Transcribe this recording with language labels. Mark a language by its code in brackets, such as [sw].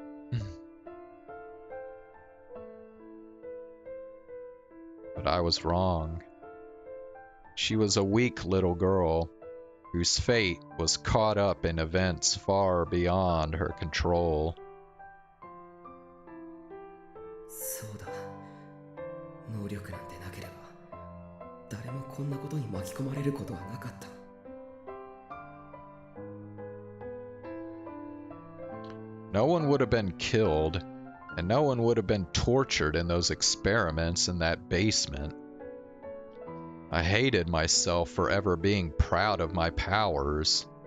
[en] But I was wrong. She was a weak little girl whose fate was caught up in events far beyond her control. [ja] そうだ。能力なんてなければ、誰もこんなことに巻き込まれることはなかった。 [en] No one would have been killed, and no one would have been tortured in those experiments in that basement. I hated myself for ever being proud of my powers.